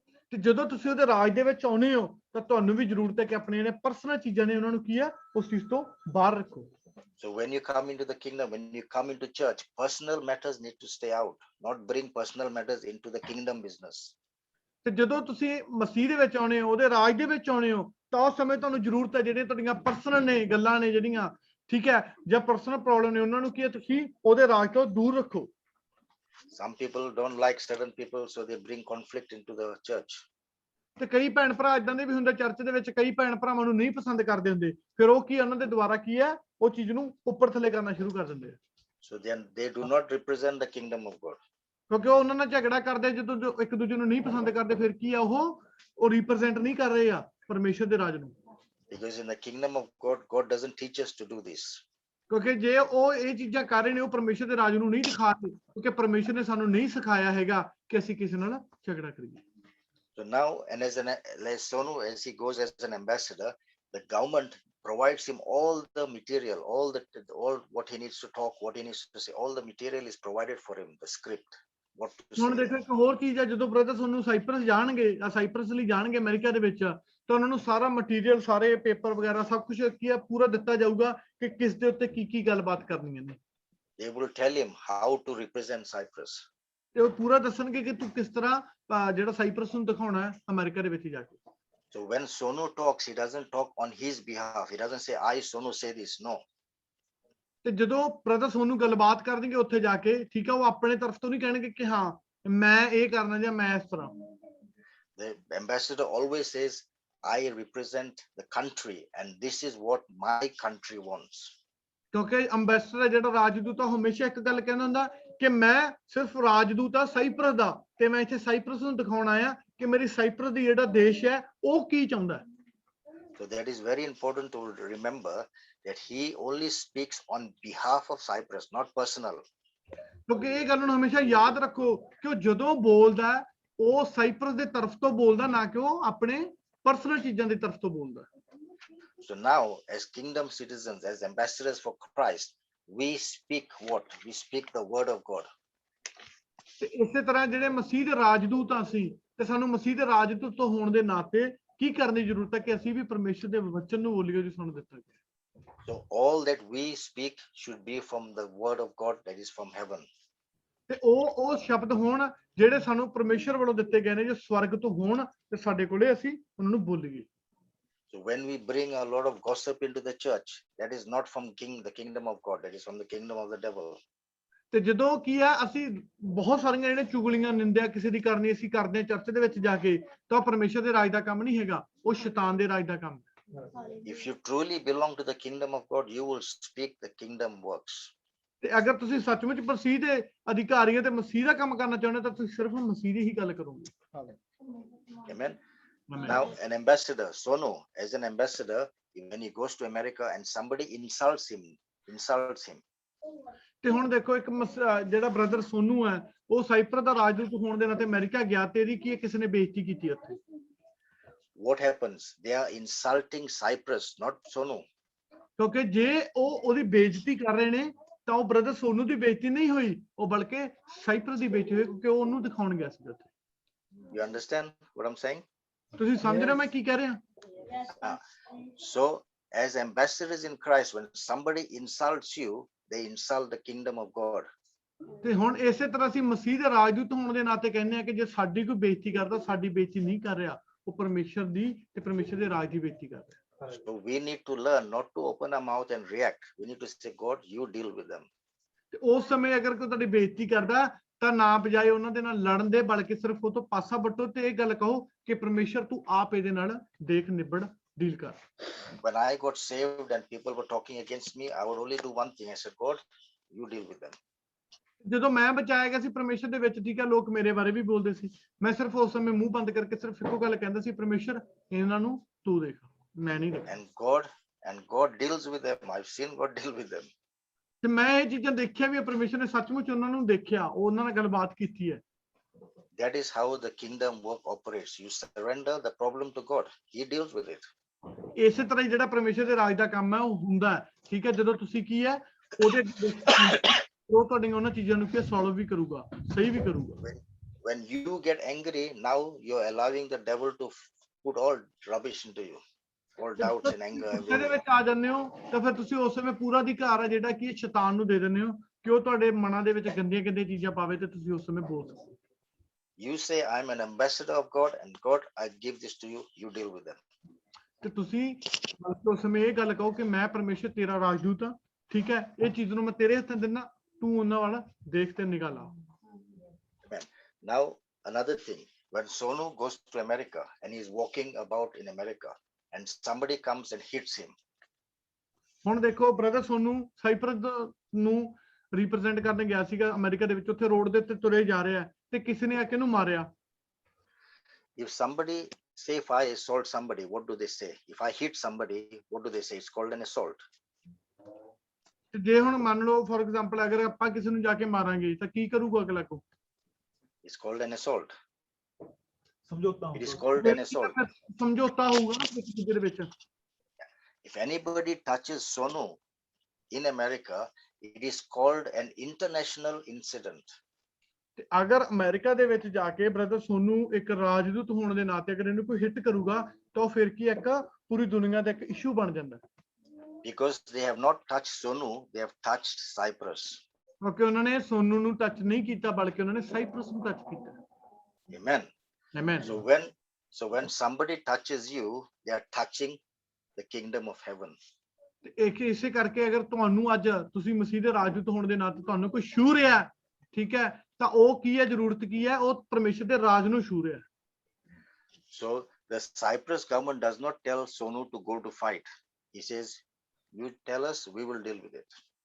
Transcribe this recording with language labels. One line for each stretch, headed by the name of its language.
Punjabi: ਤੇ ਜਦੋਂ ਤੁਸੀਂ ਉਹਦੇ ਰਾਜ ਦੇ ਵਿੱਚ ਆਉਨੇ ਹੋ ਤਾਂ ਤੁਹਾਨੂੰ ਵੀ ਜ਼ਰੂਰਤ ਹੈ ਕਿ ਆਪਣੇ ਜਿਹੜੇ ਪਰਸਨਲ ਚੀਜ਼ਾਂ ਨੇ ਉਹਨਾਂ ਨੂੰ ਕੀ ਹੈ, ਉਸ ਚੀਜ਼ ਤੋਂ ਬਾਹਰ ਰੱਖੋ।
English: So when you come into the kingdom, when you come into church, personal matters need to stay out, not bring personal matters into the kingdom business.
Punjabi: ਤੇ ਜਦੋਂ ਤੁਸੀਂ ਮਸੀਹ ਦੇ ਵਿੱਚ ਆਉਨੇ ਹੋ, ਉਹਦੇ ਰਾਜ ਦੇ ਵਿੱਚ ਆਉਨੇ ਹੋ, ਤਾਂ ਉਸ ਸਮੇਂ ਤੁਹਾਨੂੰ ਜ਼ਰੂਰਤ ਹੈ ਜਿਹੜੀਆਂ ਤੁਹਾਡੀਆਂ ਪਰਸਨਲ ਨੇ ਗੱਲਾਂ ਨੇ ਜਿਹੜੀਆਂ, ਠੀਕ ਹੈ, ਜਾਂ ਪਰਸਨਲ ਪ੍ਰੋਬਲਮ ਨੇ, ਉਹਨਾਂ ਨੂੰ ਕੀ ਹੈ, ਤੁਸੀਂ ਉਹਦੇ ਰਾਜ ਤੋਂ ਦੂਰ ਰੱਖੋ।
English: Some people don't like certain people, so they bring conflict into the church.
Punjabi: ਤੇ ਕਈ ਭੈਣ ਭਰਾ ਇਦਾਂ ਦੇ ਵੀ ਹੁੰਦੇ ਚਰਚ ਦੇ ਵਿੱਚ, ਕਈ ਭੈਣ ਭਰਾਵਾਂ ਨੂੰ ਨਹੀਂ ਪਸੰਦ ਕਰਦੇ ਹੁੰਦੇ, ਫਿਰ ਉਹ ਕੀ ਉਹਨਾਂ ਦੇ ਦੁਆਰਾ ਕੀ ਹੈ, ਉਹ ਚੀਜ਼ ਨੂੰ ਉੱਪਰ ਥੱਲੇ ਕਰਨਾ ਸ਼ੁਰੂ ਕਰ ਦਿੰਦੇ ਆ।
English: So then they do not represent the kingdom of God.
Punjabi: ਕਿਉਂਕਿ ਉਹ ਉਹਨਾਂ ਨਾਲ ਝਗੜਾ ਕਰਦੇ, ਜਦੋਂ ਇੱਕ ਦੂਜੇ ਨੂੰ ਨਹੀਂ ਪਸੰਦ ਕਰਦੇ, ਫਿਰ ਕੀ ਆ, ਉਹ ਰਿਪਰੈਜ਼ੈਂਟ ਨਹੀਂ ਕਰ ਰਹੇ ਆ ਪਰਮੇਸ਼ਰ ਦੇ ਰਾਜ ਨੂੰ।
English: Because in the kingdom of God, God doesn't teach us to do this.
Punjabi: ਕਿਉਂਕਿ ਜੇ ਉਹ ਇਹ ਚੀਜ਼ਾਂ ਕਰ ਰਹੇ ਨੇ, ਉਹ ਪਰਮੇਸ਼ਰ ਦੇ ਰਾਜ ਨੂੰ ਨਹੀਂ ਦਿਖਾ ਰਹੇ, ਕਿਉਂਕਿ ਪਰਮੇਸ਼ਰ ਨੇ ਸਾਨੂੰ ਨਹੀਂ ਸਿਖਾਇਆ ਹੈਗਾ ਕਿ ਅਸੀਂ ਕਿਸੇ ਨਾਲ ਝਗੜਾ ਕਰੀਏ।
English: So now, and as Sonu, as he goes as an ambassador, the government provides him all the material, all what he needs to talk, what he needs to say, all the material is provided for him, the script, what to
Punjabi: ਹੁਣ
English: say.
Punjabi: ਦੇਖੋ ਇੱਕ ਹੋਰ ਚੀਜ਼ ਹੈ, ਜਦੋਂ brother ਤੁਹਾਨੂੰ cypress ਜਾਣਗੇ ਜਾਂ ਸਾਈਪਰਸ ਲਈ ਜਾਣਗੇ ਅਮਰੀਕਾ ਦੇ ਵਿੱਚ, ਤਾਂ ਉਹਨਾਂ ਨੂੰ ਸਾਰਾ ਮਟੀਰੀਅਲ, ਸਾਰੇ ਪੇਪਰ ਵਗੈਰਾ ਸਭ ਕੁਝ ਕੀ ਹੈ, ਪੂਰਾ ਦਿੱਤਾ ਜਾਊਗਾ ਕਿ ਕਿਸ ਦੇ ਉੱਤੇ ਕੀ ਗੱਲਬਾਤ ਕਰਨੀ ਹੈ।
English: They will tell him how to represent Cyprus.
Punjabi: ਤੇ ਉਹ ਪੂਰਾ ਦੱਸਣਗੇ ਕਿ ਤੂੰ ਕਿਸ ਤਰ੍ਹਾਂ ਜਿਹੜਾ ਸਾਈਪਰਸ ਨੂੰ ਦਿਖਾਉਣਾ ਹੈ ਅਮਰੀਕਾ ਦੇ ਵਿੱਚ ਜਾ ਕੇ।
English: So when Sonu talks, he doesn't talk on his behalf. He doesn't say, I, Sonu, say this. No.
Punjabi: ਤੇ ਜਦੋਂ ਬ੍ਰਦਰ ਸੋਨੂੰ ਗੱਲਬਾਤ ਕਰਨਗੇ ਉੱਥੇ ਜਾ ਕੇ, ਠੀਕ ਹੈ, ਉਹ ਆਪਣੇ ਤਰਫ ਤੋਂ ਨਹੀਂ ਕਹਿਣਗੇ ਕਿ ਹਾਂ ਮੈਂ ਇਹ ਕਰਨਾ ਜਾਂ ਮੈਂ ਇਸ ਤਰ੍ਹਾਂ।
English: The ambassador always says, I represent the country and this is what my country wants.
Punjabi: ਕਿਉਂਕਿ ਅੰਬੈਸਡਰ ਜਿਹੜਾ ਰਾਜਦੂਤ ਆ, ਹਮੇਸ਼ਾ ਇੱਕ ਗੱਲ ਕਹਿੰਦਾ ਹੁੰਦਾ ਕਿ ਮੈਂ ਸਿਰਫ ਰਾਜਦੂਤ ਆ ਸਾਈਪਰਸ ਦਾ, ਤੇ ਮੈਂ ਇੱਥੇ ਸਾਈਪਰਸ ਨੂੰ ਦਿਖਾਉਣਾ ਆ ਕਿ ਮੇਰੀ ਸਾਈਪਰਸ ਦੀ ਜਿਹੜਾ ਦੇਸ਼ ਹੈ ਉਹ ਕੀ ਚਾਹੁੰਦਾ ਹੈ।
English: So that is very important to remember that he only speaks on behalf of Cyprus, not personal.
Punjabi: ਕਿਉਂਕਿ ਇਹ ਗੱਲ ਨੂੰ ਹਮੇਸ਼ਾ ਯਾਦ ਰੱਖੋ ਕਿ ਉਹ ਜਦੋਂ ਬੋਲਦਾ ਉਹ ਸਾਈਪਰਸ ਦੇ ਤਰਫ ਤੋਂ ਬੋਲਦਾ, ਨਾ ਕਿ ਉਹ ਆਪਣੇ ਪਰਸਨਲ ਚੀਜ਼ਾਂ ਦੀ ਤਰਫ ਤੋਂ ਬੋਲਦਾ।
English: So now, as kingdom citizens, as ambassadors for Christ, we speak what? We speak the word of God.
Punjabi: ਤੇ ਇਸੇ ਤਰ੍ਹਾਂ ਜਿਹੜੇ ਮਸੀਹ ਦੇ ਰਾਜਦੂਤ ਆ ਅਸੀਂ, ਤੇ ਸਾਨੂੰ ਮਸੀਹ ਦੇ ਰਾਜਦੂਤ ਤੋਂ ਹੋਣ ਦੇ ਨਾਤੇ ਕੀ ਕਰਨ ਦੀ ਜ਼ਰੂਰਤ ਹੈ ਕਿ ਅਸੀਂ ਵੀ ਪਰਮੇਸ਼ਰ ਦੇ ਵਚਨ ਨੂੰ ਬੋਲੀਏ ਜੋ ਸਾਨੂੰ ਦਿੱਤਾ ਗਿਆ।
English: So all that we speak should be from the word of God that is from heaven.
Punjabi: ਤੇ ਉਹ ਸ਼ਬਦ ਹੋਣ ਜਿਹੜੇ ਸਾਨੂੰ ਪਰਮੇਸ਼ਰ ਵੱਲੋਂ ਦਿੱਤੇ ਗਏ ਨੇ, ਜੋ ਸਵਰਗ ਤੋਂ ਹੋਣ, ਤੇ ਸਾਡੇ ਕੋਲੇ ਅਸੀਂ ਉਹਨਾਂ ਨੂੰ ਬੋਲੀਏ।
English: So when we bring a lot of gossip into the church, that is not from the kingdom of God, that is from the kingdom of the devil.
Punjabi: ਤੇ ਜਦੋਂ ਕੀ ਆ, ਅਸੀਂ ਬਹੁਤ ਸਾਰੀਆਂ ਜਿਹੜੇ ਚੁਗਲੀਆਂ, ਨਿੰਦਿਆ ਕਿਸੇ ਦੀ ਕਰਨੀ ਅਸੀਂ ਕਰਦੇ ਹਾਂ ਚਰਚ ਦੇ ਵਿੱਚ ਜਾ ਕੇ, ਤਾਂ ਪਰਮੇਸ਼ਰ ਦੇ ਰਾਜ ਦਾ ਕੰਮ ਨਹੀਂ ਹੈਗਾ, ਉਹ ਸ਼ੈਤਾਨ ਦੇ ਰਾਜ ਦਾ ਕੰਮ ਹੈ।
English: If you truly belong to the kingdom of God, you will speak the kingdom works.
Punjabi: ਤੇ ਅਗਰ ਤੁਸੀਂ ਸੱਚਮੁੱਚ ਮਸੀਹ ਦੇ ਅਧਿਕਾਰੀ ਹੋ ਤੇ ਮਸੀਹ ਦਾ ਕੰਮ ਕਰਨਾ ਚਾਹੁੰਦੇ ਹੋ, ਤਾਂ ਤੁਸੀਂ ਸਿਰਫ ਮਸੀਹ ਦੀ ਹੀ ਗੱਲ ਕਰੋਗੇ।
English: Amen. Amen. Now, an ambassador, Sonu, as an ambassador, when he goes to America and somebody insults him,
Punjabi: ਤੇ ਹੁਣ ਦੇਖੋ ਇੱਕ ਜਿਹੜਾ ਬ੍ਰਦਰ ਸੋਨੂ ਹੈ ਉਹ ਸਾਈਪਰਸ ਦਾ ਰਾਜਦੂਤ ਹੋਣ ਦੇ ਨਾਤੇ ਅਮਰੀਕਾ ਗਿਆ ਤੇ ਇਹਦੀ ਕੀ ਕਿਸੇ ਨੇ ਬੇਇੱਜ਼ਤੀ ਕੀਤੀ ਉੱਥੇ
English: what happens? They are insulting Cyprus, not Sonu.
Punjabi: ਕਿਉਂਕਿ ਜੇ ਉਹ ਉਹਦੀ ਬੇਇੱਜ਼ਤੀ ਕਰ ਰਹੇ ਨੇ ਤਾਂ ਉਹ ਬ੍ਰਦਰ ਸੋਨੂ ਦੀ ਬੇਇੱਜ਼ਤੀ ਨਹੀਂ ਹੋਈ ਉਹ ਬਲਕਿ ਸਾਈਪਰਸ ਦੀ ਬੇਇੱਜ਼ਤੀ ਹੋਈ ਕਿਉਂਕਿ ਉਹ ਉਹਨੂੰ ਦਿਖਾਉਣ ਗਿਆ ਸੀ ਉੱਥੇ
English: You understand what I'm saying?
Punjabi: ਤੁਸੀਂ ਸਮਝ ਰਹੇ ਹੋ ਮੈਂ ਕੀ ਕਹਿ ਰਿਹਾ
English: So as ambassadors in Christ, when somebody insults you, they insult the kingdom of God.
Punjabi: ਤੇ ਹੁਣ ਇਸੇ ਤਰ੍ਹਾਂ ਅਸੀਂ ਮਸੀਹ ਦੇ ਰਾਜਦੂਤ ਹੋਣ ਦੇ ਨਾਤੇ ਕਹਿੰਦੇ ਆ ਕਿ ਜੇ ਸਾਡੀ ਕੋਈ ਬੇਇੱਜ਼ਤੀ ਕਰਦਾ ਸਾਡੀ ਬੇਇੱਜ਼ਤੀ ਨਹੀਂ ਕਰ ਰਿਹਾ ਉਹ ਪਰਮੇਸ਼ਰ ਦੀ ਤੇ ਪਰਮੇਸ਼ਰ ਦੇ ਰਾਜ ਦੀ ਬੇਇੱਜ਼ਤੀ ਕਰ ਰਿਹਾ
English: So we need to learn not to open our mouth and react. We need to say, God, you deal with them.
Punjabi: ਤੇ ਉਸ ਸਮੇਂ ਅਗਰ ਕੋਈ ਤੁਹਾਡੀ ਬੇਇੱਜ਼ਤੀ ਕਰਦਾ ਤਾਂ ਨਾ ਬਜਾਏ ਉਹਨਾਂ ਦੇ ਨਾਲ ਲੜਨ ਦੇ ਬਲਕਿ ਸਿਰਫ ਉਹ ਤੋਂ ਪਾਸਾ ਵੱਟੋ ਤੇ ਇਹ ਗੱਲ ਕਹੋ ਕਿ ਪਰਮੇਸ਼ਰ ਤੂੰ ਆਪ ਇਹਦੇ ਨਾਲ ਦੇਖ ਨਿਬੜ ਡੀਲ ਕਰ
English: When I got saved and people were talking against me, I would only do one thing. I said, God, you deal with them.
Punjabi: ਜਦੋਂ ਮੈਂ ਬਚਾਇਆ ਗਿਆ ਸੀ ਪਰਮੇਸ਼ਰ ਦੇ ਵਿੱਚ ਠੀਕ ਹੈ ਲੋਕ ਮੇਰੇ ਬਾਰੇ ਵੀ ਬੋਲਦੇ ਸੀ ਮੈਂ ਸਿਰਫ ਉਸ ਸਮੇਂ ਮੂੰਹ ਬੰਦ ਕਰਕੇ ਸਿਰਫ ਇੱਕੋ ਗੱਲ ਕਹਿੰਦਾ ਸੀ ਪਰਮੇਸ਼ਰ ਇਹਨਾਂ ਨੂੰ ਤੂੰ ਦੇਖ ਮੈਂ ਨਹੀਂ ਦੇਖ
English: And God deals with them. I've seen God deal with them.
Punjabi: ਤੇ ਮੈਂ ਇਹ ਚੀਜ਼ਾਂ ਦੇਖਿਆ ਵੀ ਪਰਮੇਸ਼ਰ ਨੇ ਸੱਚਮੁੱਚ ਉਹਨਾਂ ਨੂੰ ਦੇਖਿਆ ਉਹਨਾਂ ਨਾਲ ਗੱਲਬਾਤ ਕੀਤੀ ਹੈ
English: That is how the kingdom work operates. You surrender the problem to God. He deals with it.
Punjabi: ਇਸੇ ਤਰ੍ਹਾਂ ਹੀ ਜਿਹੜਾ ਪਰਮੇਸ਼ਰ ਦੇ ਰਾਜ ਦਾ ਕੰਮ ਹੈ ਉਹ ਹੁੰਦਾ ਹੈ ਠੀਕ ਹੈ ਜਦੋਂ ਤੁਸੀਂ ਕੀ ਹੈ ਉਹਦੇ ਉਹ ਤੁਹਾਡੀਆਂ ਉਹਨਾਂ ਚੀਜ਼ਾਂ ਨੂੰ ਕੀ ਸੋਲਵ ਵੀ ਕਰੂਗਾ ਸਹੀ ਵੀ ਕਰੂਗਾ
English: When you get angry, now you're allowing the devil to put all rubbish into you, all doubts and anger.
Punjabi: ਇਹਦੇ ਵਿੱਚ ਆ ਜਾਂਦੇ ਹੋ ਤਾਂ ਫਿਰ ਤੁਸੀਂ ਉਸ ਸਮੇਂ ਪੂਰਾ ਅਧਿਕਾਰ ਹੈ ਜਿਹੜਾ ਕਿ ਸ਼ੈਤਾਨ ਨੂੰ ਦੇ ਦਿੰਦੇ ਹੋ ਕਿ ਉਹ ਤੁਹਾਡੇ ਮਨਾਂ ਦੇ ਵਿੱਚ ਗੰਦੀਆਂ ਗੰਦੀਆਂ ਚੀਜ਼ਾਂ ਪਾਵੇ ਤੇ ਤੁਸੀਂ ਉਸ ਸਮੇਂ ਬੋਲ ਸਕੋ
English: You say, I'm an ambassador of God, and God, I give this to you. You deal with them.
Punjabi: ਤੇ ਤੁਸੀਂ ਉਸ ਸਮੇਂ ਇਹ ਗੱਲ ਕਹੋ ਕਿ ਮੈਂ ਪਰਮੇਸ਼ਰ ਤੇਰਾ ਰਾਜਦੂਤ ਹਾਂ ਠੀਕ ਹੈ ਇਹ ਚੀਜ਼ ਨੂੰ ਮੈਂ ਤੇਰੇ ਹੱਥਾਂ ਦਿੰਦਾ ਤੂੰ ਉਹਨਾਂ ਵੱਲ ਦੇਖ ਤੇ ਨਿਗਾਹ ਲਾ
English: Amen. Now, another thing, when Sonu goes to America and he's walking about in America, and somebody comes and hits him,
Punjabi: ਹੁਣ ਦੇਖੋ ਬ੍ਰਦਰ ਸੋਨੂ ਸਾਈਪਰਸ ਨੂੰ ਰਿਪਰੈਜ਼ੈਂਟ ਕਰਨ ਗਿਆ ਸੀਗਾ ਅਮਰੀਕਾ ਦੇ ਵਿੱਚ ਉੱਥੇ ਰੋਡ ਦੇ ਉੱਤੇ ਤੁਰੇ ਜਾ ਰਿਹਾ ਤੇ ਕਿਸੇ ਨੇ ਆ ਕੇ ਇਹਨੂੰ ਮਾਰਿਆ
English: if somebody, say if I assault somebody, what do they say? If I hit somebody, what do they say? It's called an assault.
Punjabi: ਤੇ ਜੇ ਹੁਣ ਮੰਨ ਲਓ
English: for example
Punjabi: ਅਗਰ ਆਪਾਂ ਕਿਸੇ ਨੂੰ ਜਾ ਕੇ ਮਾਰਾਂਗੇ ਤਾਂ ਕੀ ਕਰੂਗਾ ਅਗਲਾ ਕੋ
English: It's called an assault.
Punjabi: ਸਮਝੌਤਾ
English: It is called an assault.
Punjabi: ਸਮਝੌਤਾ ਹੋਊਗਾ ਨਾ ਕਿਸੇ ਦੇ ਵਿੱਚ
English: If anybody touches Sonu in America, it is called an international incident.
Punjabi: ਤੇ ਅਗਰ ਅਮਰੀਕਾ ਦੇ ਵਿੱਚ ਜਾ ਕੇ ਬ੍ਰਦਰ ਸੋਨੂ ਇੱਕ ਰਾਜਦੂਤ ਹੋਣ ਦੇ ਨਾਤੇ ਅਗਰ ਇਹਨੂੰ ਕੋਈ ਹਿੱਟ ਕਰੂਗਾ ਤਾਂ ਉਹ ਫਿਰ ਕੀ ਇੱਕ ਪੂਰੀ ਦੁਨੀਆ ਦਾ ਇੱਕ ਇਸ਼ੂ ਬਣ ਜਾਂਦਾ
English: Because they have not touched Sonu, they have touched Cyprus.
Punjabi: ਕਿਉਂਕਿ ਉਹਨਾਂ ਨੇ ਸੋਨੂ ਨੂੰ ਟੱਚ ਨਹੀਂ ਕੀਤਾ ਬਲਕਿ ਉਹਨਾਂ ਨੇ ਸਾਈਪਰਸ ਨੂੰ ਟੱਚ ਕੀਤਾ
English: Amen.
Punjabi: Amen
English: So when somebody touches you, they are touching the kingdom of heaven.
Punjabi: ਤੇ ਇਸੇ ਕਰਕੇ ਅਗਰ ਤੁਹਾਨੂੰ ਅੱਜ ਤੁਸੀਂ ਮਸੀਹ ਦੇ ਰਾਜਦੂਤ ਹੋਣ ਦੇ ਨਾਤੇ ਤੁਹਾਨੂੰ ਕੋਈ ਛੂ ਰਿਹਾ ਠੀਕ ਹੈ ਤਾਂ ਉਹ ਕੀ ਹੈ ਜ਼ਰੂਰਤ ਕੀ ਹੈ ਉਹ ਪਰਮੇਸ਼ਰ ਦੇ ਰਾਜ ਨੂੰ ਛੂ ਰਿਹਾ
English: So the Cyprus government does not tell Sonu to go to fight. He says, you tell us, we will deal with it.